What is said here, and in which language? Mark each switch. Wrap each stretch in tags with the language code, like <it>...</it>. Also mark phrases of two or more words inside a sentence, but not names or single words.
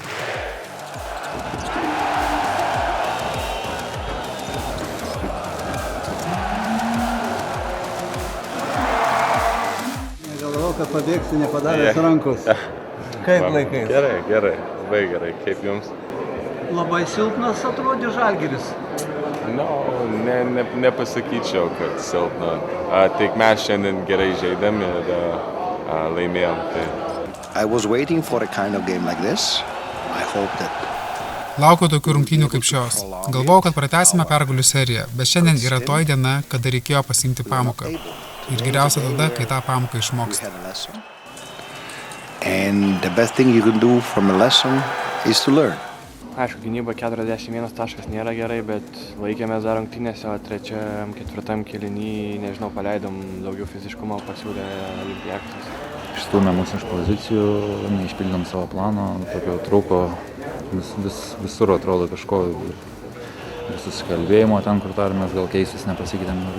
<lt>Negalvojau, kad pabėgsi nepadaręs rankos. Kaip laikais? Gerai, labai gerai. Kaip jums? Labai silpnas atrodė Žalgiris. Nepasakyčiau, kad silpna. Tik mes šiandien gerai žaidėm ir laimėjom.</lt> <en>I was waiting for a kind of game like this. I hope that</en> <lt>Laukiau tokių rungtynių kaip šios. Galvojau, kad pratęsime pergalių seriją, bet šiandien yra toji diena, kada reikėjo pasiimti pamoką. Ir geriausia tada, kai tą pamoką išmoksti.</lt> <en>And the best thing you can do from a lesson is to learn.</en> <lt>Aišku, gynyba 41 taškas nėra gerai, bet laikėmės dar rungtynėse, o trečiam, ketvirtam kėliny, nežinau, paleidom daugiau fiziškumo, pasiūlė Olympiakos. Išstūmė mus iš pozicijų, neišpildėm savo plano, tokio trūko visur atrodo kažko ir susikalbėjimo ten, kur tarėmės, gal keistis nepasikeitėm.</lt>